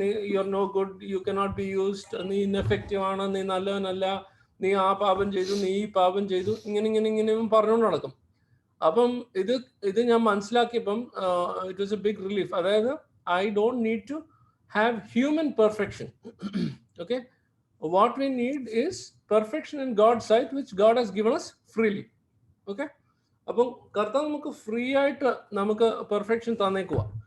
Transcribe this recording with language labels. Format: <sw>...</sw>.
<en>you are no good, you cannot be used,</en> <ml>നീ ineffective ആണ്, നീ നല്ലവനല്ല, നീ ആ പാപം ചെയ്തു, നീ ഈ പാപം ചെയ്തു, ഇങ്ങനെ പറഞ്ഞുകൊണ്ട് നടക്കും. അപ്പം ഇത് ഞാൻ മനസ്സിലാക്കിയപ്പം</ml> <en>It was a big relief. അതായത് I don't need to have human perfection. Okay, what we need is perfection in God's sight, which God has given us freely.</en> <ml>Okay, അപ്പം കർത്താവ് നമുക്ക് ഫ്രീ ആയിട്ട് നമുക്ക് പെർഫെക്ഷൻ തന്നേക്കുക.</ml>